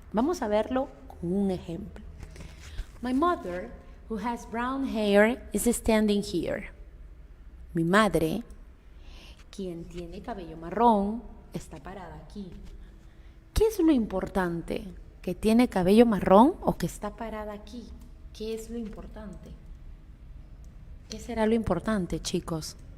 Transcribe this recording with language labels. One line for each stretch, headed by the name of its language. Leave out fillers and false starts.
Spanish: Vamos a verlo con un ejemplo.
English: My mother, who has brown hair, is standing here.
Spanish: Mi madre, quien tiene cabello marrón, está parada aquí. ¿Qué es lo importante? ¿Que tiene cabello marrón o que está parada aquí? ¿Qué es lo importante? ¿Qué será lo importante, chicos?